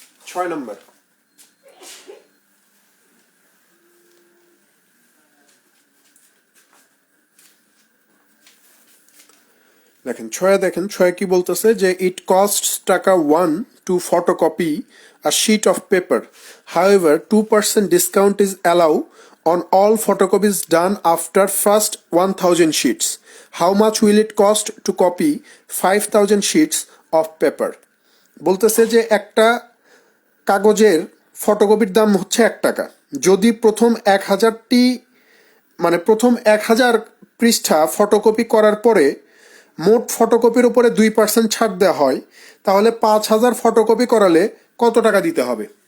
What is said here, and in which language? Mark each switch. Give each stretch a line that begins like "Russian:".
Bangla: ছয় নম্বর, দেখেন ছয় কি বলতেছে যে
English: It cost taka 1 to photocopy a sheet of paper. However, 2% discount is allowed on all photocopies done after first 1000 sheets. How much will it cost to copy 5000 sheets of paper?
Bangla: বলতেছে যে একটা কাগজের ফটোকপির দাম হচ্ছে 1 টাকা। যদি প্রথম 1000টি মানে প্রথম 1000 পৃষ্ঠা ফটোকপি করার পরে মোট ফটোকপির উপরে 2% ছাড় দেওয়া হয়, তাহলে 5000 ফটোকপি করালে কত টাকা দিতে হবে?